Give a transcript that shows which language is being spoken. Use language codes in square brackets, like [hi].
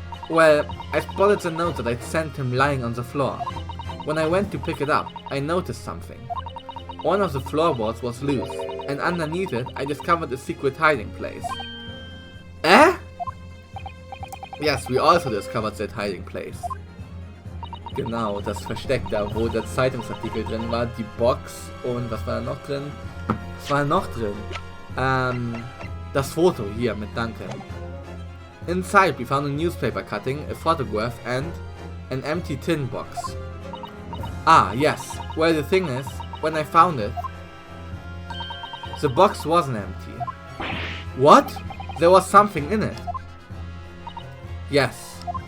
[en] Well, I spotted the note that I'd sent him lying on the floor. When I went to pick it up, I noticed something. One of the floorboards was loose, and underneath it I discovered a secret hiding place. Eh? Yes, we also discovered that hiding place. [de] Genau, das Versteck da, wo der Zeitungsartikel drin war, die Box und was war da noch drin? Was war da noch drin? Das Foto hier mit Duncan. [en] Inside we found a newspaper cutting, a photograph and an empty tin box. Ah, yes. Well, the thing is, when I found it, the box wasn't empty. What? There was something in it. Yes.